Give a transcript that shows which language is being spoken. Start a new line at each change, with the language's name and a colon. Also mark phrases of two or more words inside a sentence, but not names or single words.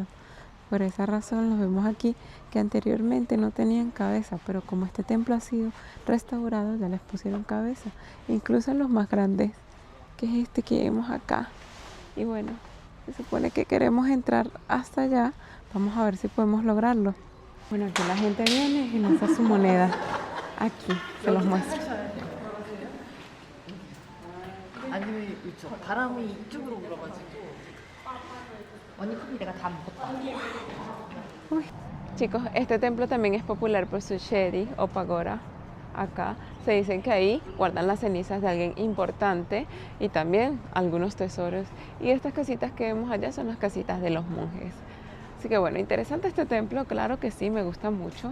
Spanish: Por esa razón los vemos aquí, que anteriormente no tenían cabeza, pero como este templo ha sido restaurado, ya les pusieron cabeza, incluso los más grandes, que es este que vemos acá. Y bueno, Se supone que queremos entrar hasta allá. Vamos a ver si podemos lograrlo. Bueno, aquí la gente viene y lanza su moneda. Aquí, se los muestro.
Korean: 아니면 그렇죠. 바람이 이쪽으로 불어가지고 언니 커피 내가 다 먹었다.
Spanish: Uy. Chicos, este templo también es popular por su shedi o pagoda. Acá se dicen que ahí guardan las cenizas de alguien importante y también algunos tesoros. Y estas casitas que vemos allá son las casitas de los monjes. Así que bueno, interesante este templo, claro que sí, me gusta mucho.